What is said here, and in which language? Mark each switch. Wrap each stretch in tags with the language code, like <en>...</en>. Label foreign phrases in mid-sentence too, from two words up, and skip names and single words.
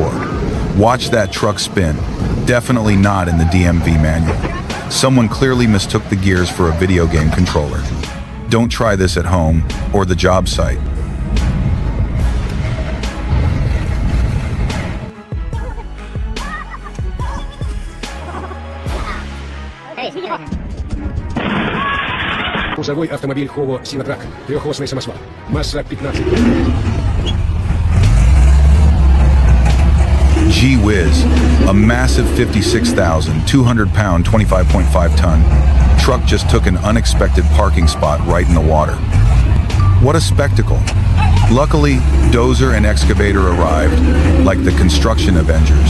<en>Watch that truck spin. Definitely not in the DMV manual. Someone clearly mistook the gears for a video game controller. Don't try this at home or the job site.</en> <ru>Грузовой автомобиль Хово Синотрак, трехосный самосвал, масса 15.</ru> <en>Gee whiz, a massive 56,200-pound, 25.5-ton truck just took an unexpected parking spot right in the water. What a spectacle. Luckily, dozer and excavator arrived, like the construction Avengers.</en>